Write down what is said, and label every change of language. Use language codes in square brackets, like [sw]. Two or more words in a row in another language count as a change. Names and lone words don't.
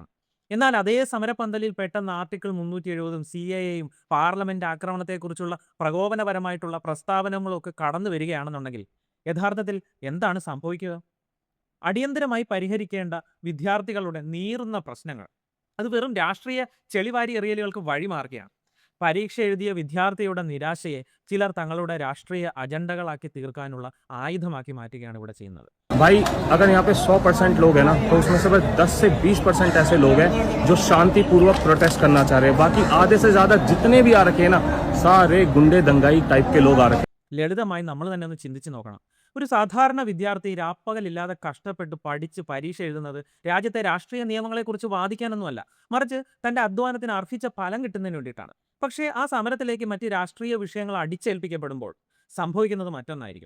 [ml] എന്നാൽ അതേ സമരപന്തലിൽ പെട്ടെന്ന് ആർട്ടിക്കിൾ 370 CAAയും പാർലമെന്റ് ആക്രമണത്തെക്കുറിച്ചുള്ള പ്രകോപനപരമായിട്ടുള്ള പ്രസ്താവനകളൊക്കെ കടന്നു വരികയാണെന്നുണ്ടെങ്കിൽ യഥാർത്ഥത്തിൽ എന്താണ് സംഭവിക്കുക? അടിയന്തരമായി പരിഹരിക്കേണ്ട വിദ്യാർത്ഥികളുടെ നീറുന്ന പ്രശ്നങ്ങൾ അത് വെറും രാഷ്ട്രീയ ചെളിവാരി എറിയലുകൾക്ക് വഴിമാറുകയാണ്. പരീക്ഷ എഴുതിയ വിദ്യാർത്ഥിയുടെ നിരാശയെ ചിലർ തങ്ങളുടെ രാഷ്ട്രീയ അജണ്ടകളാക്കി തീർക്കാനുള്ള ആയുധമാക്കി മാറ്റുകയാണ് ഇവിടെ ചെയ്യുന്നത്. [hi] भाई अगर यहाँ पे 100% लोग हैं ना, तो उसमें से बस 10 से 20% ऐसे लोग हैं जो शांतिपूर्वक प्रोटेस्ट करना चाह रहे हैं. बाकी आधे से ज्यादा जितने भी आ रखे हैं ना, सारे गुंडे दंगाई टाइप के लोग आ रखे हैं. [ml] ലളിതമായി നമ്മൾ തന്നെ ഒന്ന് ചിന്തിച്ച് നോക്കണം. ഒരു സാധാരണ വിദ്യാർത്ഥി രാപ്പകലില്ലാതെ കഷ്ടപ്പെട്ട് പഠിച്ച് പരീക്ഷ എഴുതുന്നത് രാജ്യത്തെ രാഷ്ട്രീയ നിയമങ്ങളെക്കുറിച്ച് വാദിക്കാനൊന്നുമല്ല, മറിച്ച് തന്റെ അധ്വാനത്തിന് അർഹിച്ച ഫലം കിട്ടുന്നതിന് വേണ്ടിയിട്ടാണ്. പക്ഷേ ആ സമരത്തിലേക്ക് മറ്റ് രാഷ്ട്രീയ വിഷയങ്ങൾ അടിച്ചേൽപ്പിക്കപ്പെടുമ്പോൾ സംഭവിക്കുന്നത് മറ്റൊന്നായിരിക്കും.